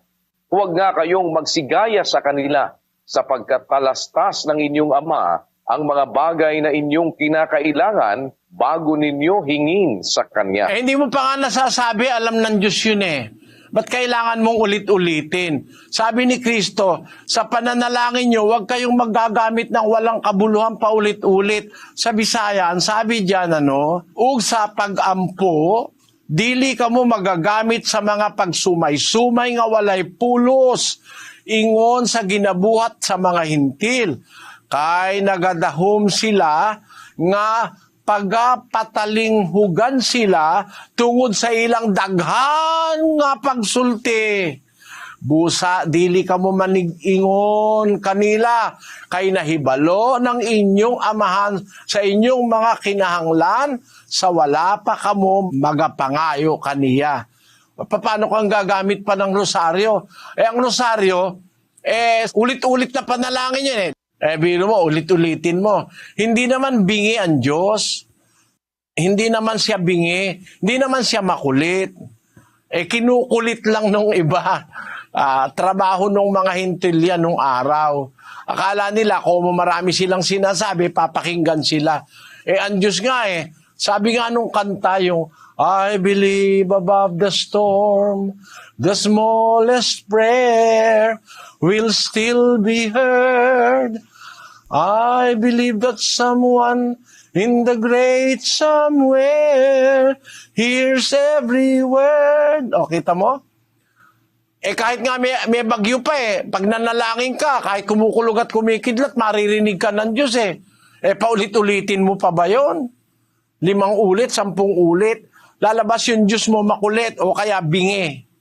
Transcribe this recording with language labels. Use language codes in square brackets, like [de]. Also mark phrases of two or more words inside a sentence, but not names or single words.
[tl] Huwag nga kayong magsigaya sa kanila, sapagkat talastas ng inyong Ama ang mga bagay na inyong kinakailangan bago ninyo hingin sa Kanya. Hindi mo pa nga nasasabi, alam ng Diyos yun eh. Ba't kailangan mong ulit-ulitin? Sabi ni Kristo, sa pananalangin nyo, huwag kayong magagamit ng walang kabuluhan paulit-ulit. Sa Bisayan, sabi diyan, [ceb] ug sa pag-ampo, dili ka mo magagamit sa mga pagsumay-sumay nga walay pulos, ingon sa ginabuhat sa mga hintil. Kay nagadahom sila nga pagapatalinhugan sila tungod sa ilang daghan nga pagsulti. Busa, dili ka mo manig-ingon kanila, kay nahibalo ng inyong amahan sa inyong mga kinahanglan, sa wala pa kamo magapangayo kaniya. [tl] Paano kang gagamit pa ng rosaryo? Ang rosaryo, ulit-ulit na panalangin yan biro mo, ulit-ulitin mo. Hindi naman bingi ang Diyos. Hindi naman siya bingi. Hindi naman siya makulit. Kinukulit lang nung iba. Trabaho nung mga hintil yan nung araw. Akala nila kung marami silang sinasabi, papakinggan sila. Ang Diyos nga sabi nga nung kanta yung, [en] I believe above the storm, the smallest prayer will still be heard. I believe that someone in the great somewhere hears every word. [tl] O, kita mo? Kahit nga may bagyo pa pag nanalangin ka, kahit kumukulog at kumikidlat, maririnig ka ng Diyos paulit-ulitin mo pa ba yun? 5 ulit, 10 ulit. Lalabas yung Diyos mo makulit o kaya bingi.